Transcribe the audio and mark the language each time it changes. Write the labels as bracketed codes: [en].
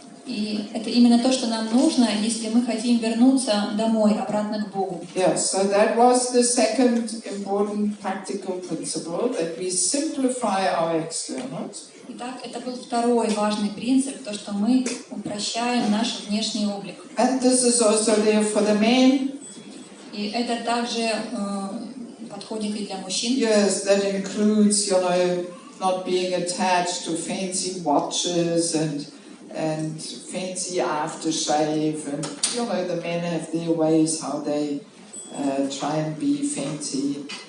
[ru] И это именно то, что нам нужно, если мы хотим вернуться домой, обратно к Богу. [en] Yes, so that was the second important practical principle, that we simplify our externals. [ru] Итак, это был второй важный принцип, то, что мы упрощаем наш внешний облик. [en] And this is also there for the men. [ru] И это также подходит и для мужчин. [en] Yes, that includes, not being attached to fancy watches and fancy aftershave, and the men have their ways how they try and be fancy,